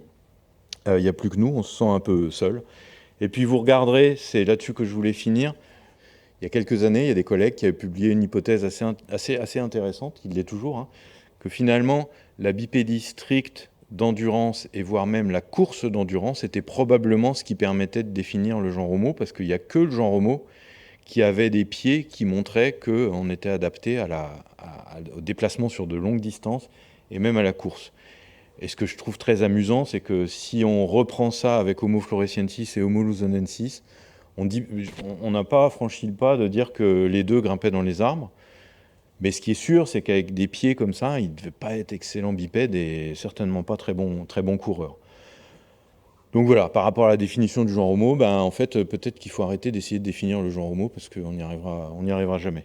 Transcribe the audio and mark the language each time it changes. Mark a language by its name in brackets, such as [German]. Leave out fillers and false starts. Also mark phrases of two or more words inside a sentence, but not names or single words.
[French] Il n'y a plus que nous, on se sent un peu seul. Et puis vous regarderez, c'est là-dessus que je voulais finir, il y a quelques années, il y a des collègues qui avaient publié une hypothèse assez intéressante, qui l'est toujours, que finalement, la bipédie stricte d'endurance, et voire même la course d'endurance, était probablement ce qui permettait de définir le genre Homo, parce qu'il n'y a que le genre Homo qui avait des pieds qui montraient qu'on était adapté au déplacement sur de longues distances et même à la course. Et ce que je trouve très amusant, c'est que si on reprend ça avec Homo floresiensis et Homo luzonensis, on n'a pas franchi le pas de dire que les deux grimpaient dans les arbres. Mais ce qui est sûr, c'est qu'avec des pieds comme ça, ils ne devaient pas être excellents bipèdes et certainement pas très bons coureurs. Donc voilà, par rapport à la définition du genre Homo, en fait, peut-être qu'il faut arrêter d'essayer de définir le genre Homo parce qu'on n'y arrivera jamais.